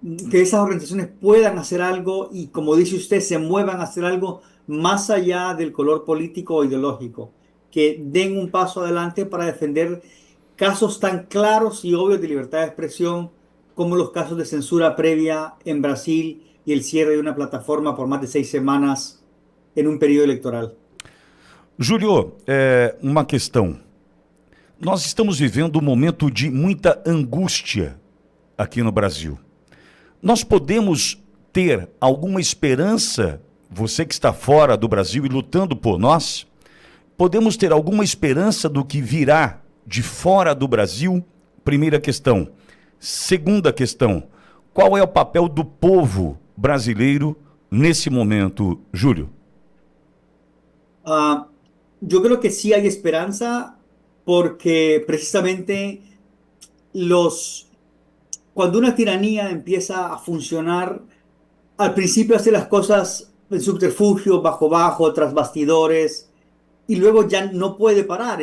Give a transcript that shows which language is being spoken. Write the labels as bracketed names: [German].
[Spanish] que esas organizaciones puedan hacer algo y, como dice usted, se muevan a hacer algo más allá del color político o ideológico, que den un paso adelante para defender casos tan claros y obvios de libertad de expresión como los casos de censura previa en Brasil y el cierre de una plataforma por más de 6 semanas en un periodo electoral. [Portuguese] Júlio, uma questão. Nós estamos vivendo um momento de muita angústia aqui no Brasil. Nós podemos ter alguma esperança, você que está fora do Brasil e lutando por nós, podemos ter alguma esperança do que virá de fora do Brasil? Primeira questão. Segunda questão, qual é o papel do povo brasileiro nesse momento, Júlio? [Spanish] Yo creo que sí hay esperanza porque precisamente cuando una tiranía empieza a funcionar, al principio hace las cosas en subterfugio, bajo, tras bastidores, y luego ya no puede parar.